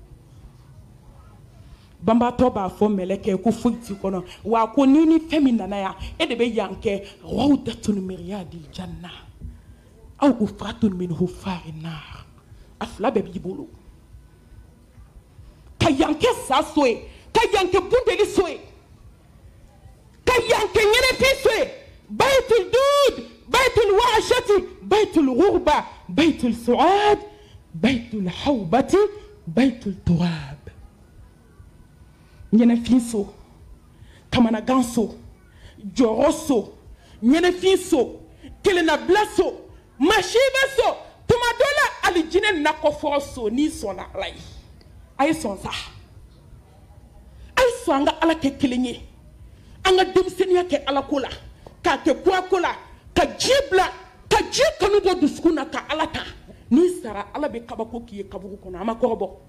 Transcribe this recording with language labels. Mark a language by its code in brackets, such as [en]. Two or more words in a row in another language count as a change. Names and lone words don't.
[bm] banbatɔ b'a fɔ mɛlɛkɛ ko foyi t'i kɔnɔ wa ko ni fɛn min nana yan e de bɛ yan kɛ [ar] روضة من رياض الجنة أو حفرة من حفر النار [bm] a fila bɛɛ b'i bolo ka yan kɛ sa so ye ka yan kɛ bundeli so ye ka yan kɛ ɲɛnɛfin so ye [ar] بيت الدود بيت الوحشة بيت الغربة بيت السواد بيت الهيبة بيت التراب [bm] ɲɛnɛfin so kamanagan so jɔrɔ so ɲɛnɛfin so kelennabila so masiba so tuma dɔ la alijinɛ nakɔfɔrɔ so n'i sɔnna ala ye a ye sɔn sa a ye sɔn an ka ala kɛ kelen ye an ka denmisɛnniya kɛ ala ko la k'a kɛ kuwako la ka diɲɛ bila ka diɲɛ kanu bɔ dusukun na ka Ala ta n'i sara Ala bɛ kabako k'i ye kaburu kɔnɔ a ma kɔrɔbɔ